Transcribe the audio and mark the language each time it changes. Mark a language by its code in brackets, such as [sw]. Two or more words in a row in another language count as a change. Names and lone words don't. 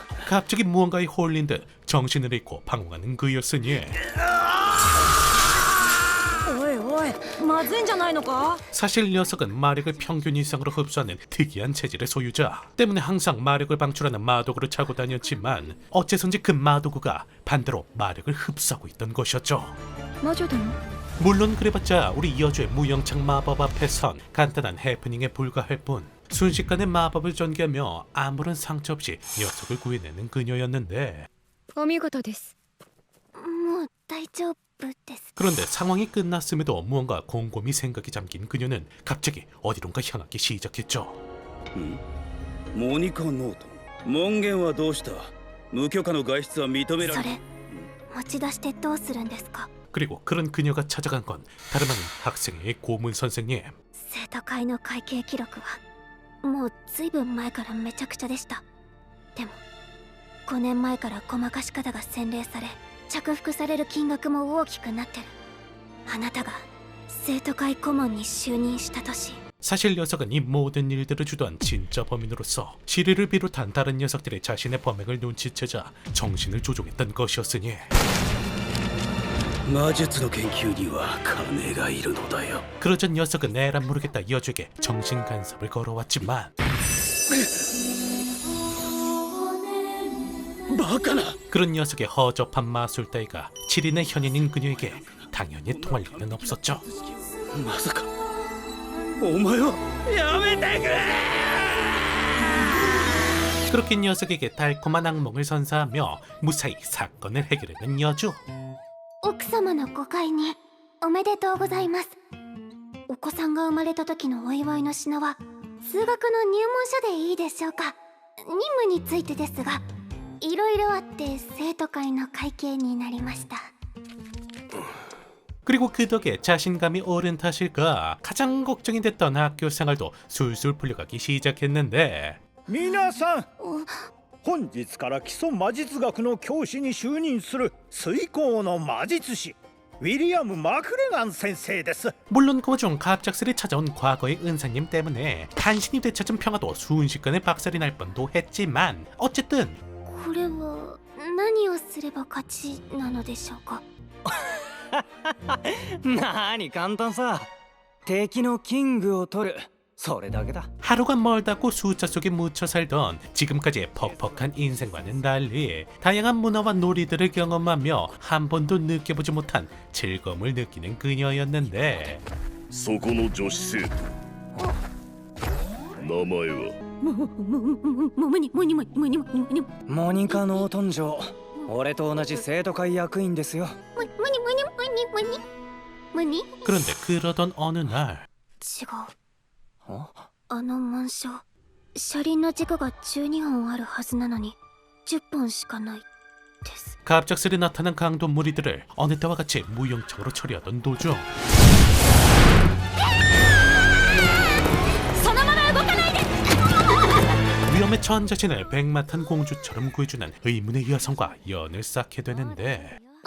[ko] 갑자기 무언가에 홀린 듯 정신을 잃고 방황하는 그였으니 [ja] おいおい、まずいんじゃないのか？ [ko] 사실 녀석은 마력을 평균 이상으로 흡수하는 특이한 체질의 소유자 때문에 항상 마력을 방출하는 마도구를 차고 다녔지만 어째선지 그 마도구가 반대로 마력을 흡수하고 있던 것이었죠. [ja] 魔女だの？ [ko] 물론 그래봤자 우리 여주의 무영창 마법 앞에선 간단한 해프닝에 불과할 뿐 순식간에 마법을 전개하며 아무런 상처 없이 녀석을 구해내는 그녀였는데 [ja] お見事です。もう大丈夫です。 [ko] 그런데 상황이 끝났음에도 무언가 곰곰이 생각이 잠긴 그녀는 갑자기 어디론가 향하기 시작했죠. [ja] モニカノート門限はどうした？無許可の外出は認められそれ持ち出してどうするんですか？ [ko] 그리고 그런 그녀가 찾아간 건 다름 아닌 학생의 고문 선생님. [ja] 生徒会の会計記録はもうずいぶん前からめちゃくちゃでした。でも5年前からごまかし方が洗練され着服される金額も大きくなってる。あなたが生徒会顧問に就任した年 [ko] 사실 녀석은 이 모든 일들을 주도한 진짜 범인으로서 시리를 비롯한 다른 녀석들이 자신의 범행을 눈치채자 정신을 조종했던 것이었으니 [ja] 魔術の研究には金がいるのだよ。 [ko] 그러자 녀석은 에란 모르겠다 여주에게 정신 간섭을 걸어왔지만 [ja] バカな。 [ko] 그런 녀석의 허접한 마술 따위가 7인의 현인인 그녀에게 당연히 통할 리는 없었죠. [ja] まさかお前はやめてくれ。 [ko] 그렇게 녀석에게 달콤한 악몽을 선사하며 무사히 사건을 해결하는 여주. [ja] 奥様のご懐妊おめでとうございます。お子さんが生まれた時のお祝いの品は数学の入門書でいいでしょうか。任務についてですが、いろいろあって生徒会の会計になりました。 [ko] 그리고 그 덕에 자신감이 오른 탓일까 가장 걱정이 됐던 학교 생활도 술술 풀려가기 시작했는데 [ja] 皆さん、本日から基礎魔術学の教師に就任する水耕の魔術師ウィリアム・マクレガン先生です。 [ko] 물론 그 중 갑작스레 찾아온 과거의 은사님 때문에 간신히 되찾은 평화도 순식간에 박살이 날 뻔도 했지만 어쨌든 [ja] これは何をすれば勝ちなのでしょうか。なに簡単さ。敵のキングを取る。それだけだ。 [ko] 하루가 멀다고 숫자 속에 묻혀 살던 지금까지의 퍽퍽한 인생과는 달리 다양한 문화와 놀이들을 경험하며 한 번도 느껴보지 못한 즐거움을 느끼는 그녀였는데 [ja] そこの女子生徒名前はモニカ・ノートン城。俺と同じ生徒会役員ですよ。 [ko] 그런데 그러던 어느 날 [ja] 違う。あの紋章、車輪の軸が12本あるはずなのに10本しかないです。 [ko] 갑작스레 나타난 강도 무리들을 어느 때와 같이 무용청으로 처리하던 도중 위험에 처한 자신을 백마탄 공주처럼 구해주는 의문의 여성과 연을 쌓게 되는데